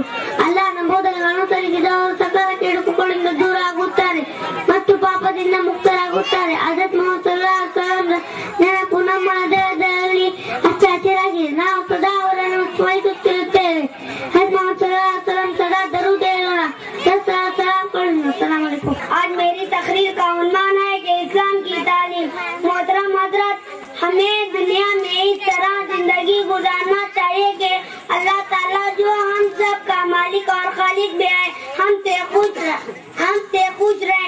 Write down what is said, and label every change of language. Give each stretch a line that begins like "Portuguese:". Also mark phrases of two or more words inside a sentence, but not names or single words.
Kannada: ಅಲ್ಲಾಹನ ಬೋಧನೆಗಳನ್ನು ಅನುಸರಿಸಿದವರು ಸಕಲ ಕೆಡುಕುಗಳಿಂದ ದೂರ ಆಗುತ್ತಾರೆ ಮತ್ತು ಪಾಪದಿಂದ ಮುಕ್ತರಾಗುತ್ತಾರೆ. ಹಜರತ್ ಮುಹಮ್ಮದ್ ನೆನಪು ನಮ್ಮ ಹೃದಯದಲ್ಲಿ ಹಚ್ಚ ಹಸಿರಾಗಿದೆ. ನಾವು ಸದಾ ಅವರನ್ನು ಸ್ಮರಿಸುತ್ತಿರುತ್ತೇವೆ. ಹಜರತ್ ಮುಹಮ್ಮದ್
Urdu: سدا درود ہے. آج میری تقریر کا عنوان ہے کہ اسلام کی تعلیم. محترم حضرت، ہمیں دنیا میں اس طرح زندگی گزارنا چاہیے کہ اللہ تعالیٰ جو ہم سب کا مالک اور خالق بھی ہے، ہم سے خوش رہے.